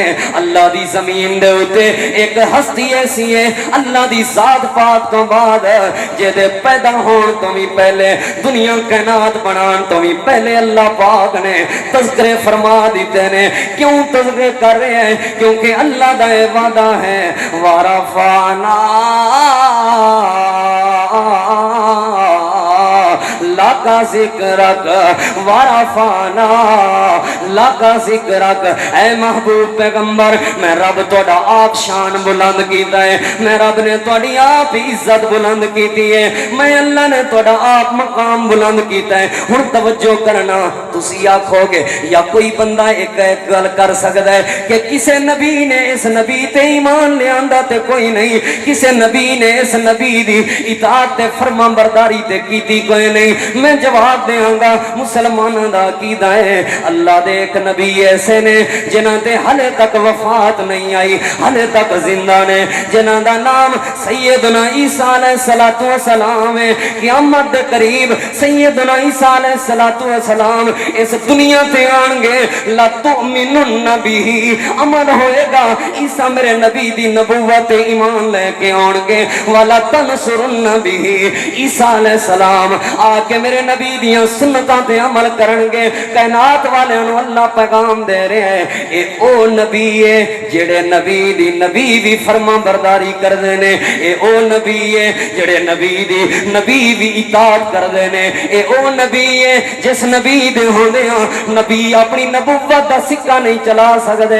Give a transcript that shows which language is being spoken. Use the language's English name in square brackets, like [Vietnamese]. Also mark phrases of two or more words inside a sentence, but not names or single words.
[Punjabi] اللہ دی زمین دے ہوتے ایک ہستی ایسی ہے اللہ دی ذات پاک تو بعد جے دے پیدا ہون تو بھی پہلے، دنیا کائنات بنان تو بھی پہلے اللہ پاک نے تذکرے فرما دیتے نے. کیوں تذکرے کر رہے ہیں؟ کیونکہ اللہ دا وعدہ ہے [Arabic] وَرَفَعْنَا لَكَ ذِكْرَكَ وَرَفَعْنَا لَكَ ذِكْرَكَ. [Punjabi] اے محبوب پیغمبر، میں رب توڑا آپ شان بلند کیتا ہے، میں رب نے توڑی آپ عزت بلند کیتی ہے، میں اللہ نے توڑا آپ مقام بلند کیتا ہے. ہن توجہ کرنا، تسی آکھو گے یا کوئی بندہ ایک گل کر سکتا ہے کہ کسے نبی نے اس نبی تے ایمان لے آندا تے کوئی نہیں، کسے نبی نے اس نبی دی اطاعت تے فرما برداری تے کیتی کوئی نہیں. میں جواب دیاں گا مسلمانوں دا عقیدہ ہے اللہ دے ایک نبی ایسے نے جنہاں تے حالے تک وفات نہیں آئی، حالے تک زندہ نے، جنہاں دا نام سیدنا عیسیٰ علیہ السلام ہے. قیامت دے قریب سیدنا عیسیٰ علیہ السلام اس دنیا تے آن گے. [Arabic] لَتُؤْمِنُنَّ بِهِ، [Punjabi] عمل ہوئے گا عیسیٰ میرے نبی دی نبوت ایمان لے کے آن گے. [Arabic] وَلَتَنْصُرُنَّ بِهِ، [Punjabi] عیسیٰ علیہ السلام آ کے میرے نبی دیاں سنتاں تے عمل کرن گے. کائنات والے انہوں اللہ پیغام دے رہے ہیں اے او نبی ہے جڑے نبی دی نبی بھی فرما برداری کر دینے، اے او نبی ہے جڑے نبی دی نبی بھی اطاعت کر دینے، اے او نبی ہے جس نبی دے ہوندے ہاں نبی اپنی نبوت دا سکہ نہیں چلا سکدے.